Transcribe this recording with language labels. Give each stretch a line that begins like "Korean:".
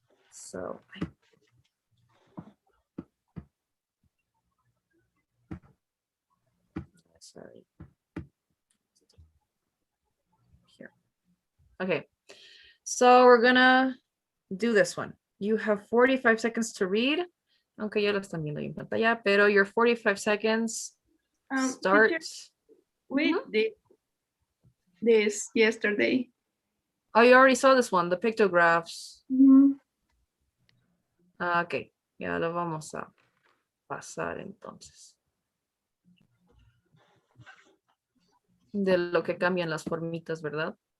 English: So sorry. Here. Okay. So we're gonna do this one. You have 45 seconds to read.
Spanish: Aunque ya lo están viendo en pantalla, pero
English: your 45 seconds start. Teacher, we did this yesterday. Oh, you already saw this one, the pictographs.
Spanish: Ok, ya lo vamos a pasar entonces. De lo que cambian las formitas, ¿verdad?